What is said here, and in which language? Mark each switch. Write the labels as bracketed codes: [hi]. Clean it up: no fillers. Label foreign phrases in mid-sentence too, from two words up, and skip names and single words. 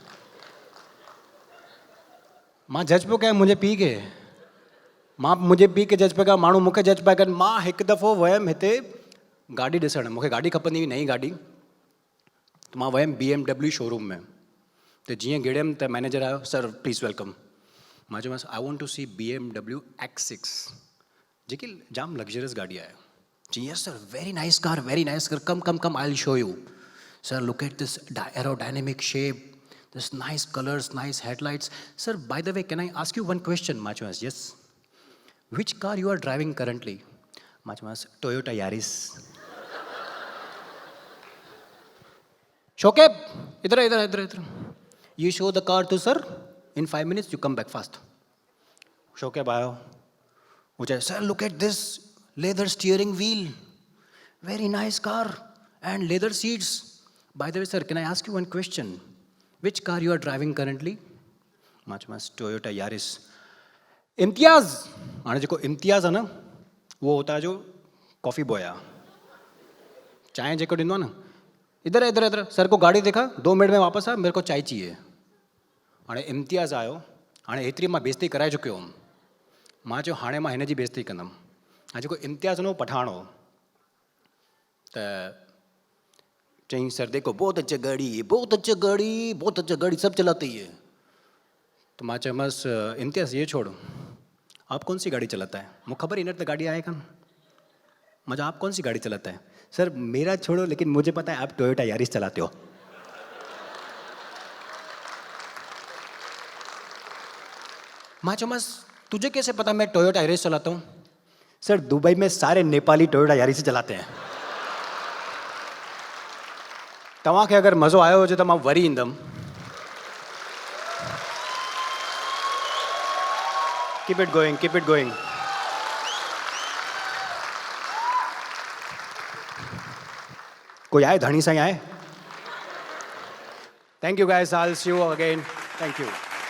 [sd] मां जज पियो कयां मुंहिंजे पीउ खे। मां मुंहिंजे पीउ खे जज पियो कयां, माण्हू मूंखे जज पिया कनि। मां हिकु दफ़ो वियुमि हिते गाॾी ॾिसणु। मूंखे गाॾी खपंदी हुई, नई गाॾी। त मां वियुमि BMW शोरूम में। त जीअं गिड़ियमि त मैनेजर आयो, [en] Sir please welcome. [sd] मां चयोमांसि [en] I want to see BMW X6 [sd] जेकी जाम लग्जरियस गाॾी आहे। [en] ji yes sir very nice car very nice car come come come I will show you. Sir look at this aerodynamic shape, this nice colours, nice headlights. Sir by the way can I ask you one question? [sd] मां चयोमांसि यस। [en] which car you are driving currently? [sd] मां चयोमांसि टोयोटा यारिस। [en] शोकेब [ur] ادھر ادھر ادھر ادھر [en] you show the car to sir in 5 minutes you come back fast. [sd] शोकेब आयो। वो चाहे [en] sir look at this leather steering wheel very nice car and leather seats. by the way sir can I ask you one question? which car you are driving currently? [sd] मां चयोमांसि टोयोटा यारिस। इम्तियाज़, हाणे जेको इम्तियाज़ आहे न उहो हुतां जो [en] coffee boy [sd] आहे। चांहि जेको ॾींदो आहे न, [ur] ادھر ادھر ادھر سر کو گاڑی دیکھا 2 منٹ میں واپس آ، میرے کو چائے چاہیے. [sd] हाणे इम्तियाज़ आयो। हाणे हेतिरी मां बेइज़ती कराए चुकियो हुउमि। मां चयो हाणे मां हिन जी बेइज़ती कंदुमि। हाणे जेको इम्तियाज़ हो पठान हो त चई [ur] سر دیکھو بہت اچھا گاڑی بہت اچھا گاڑی بہت اچھا گاڑی سب چلاتے ہی ہے. [sd] तो मां चयोमांसि [ur] امتیاز یہ چھوڑ، آپ کون سی گاڑی چلاتا ہے? مجھے خبر ہی نہیں تو گاڑی آئے کون۔ مجھے آپ کون سی گاڑی چلاتا ہے? سر میرا چھوڑو لیکن مجھے پتا ہے آپ ٹویوٹا یارس چلاتے ہو. [sd] मां चयोमांसि [ur] تجھے کیسے پتا میں ٹویوٹا یارس چلاتا ہوں? سر دبئی میں سارے نیپالی ٹویوٹا یارس چلاتے ہیں. [sd] तव्हांखे अगर मज़ो आयो हुजे त मां वरी ईंदुमि। [en] keep it going keep it going. [sd] कोई आए धनी साईं आए? [en] thank you guys, I will see you again. Thank you.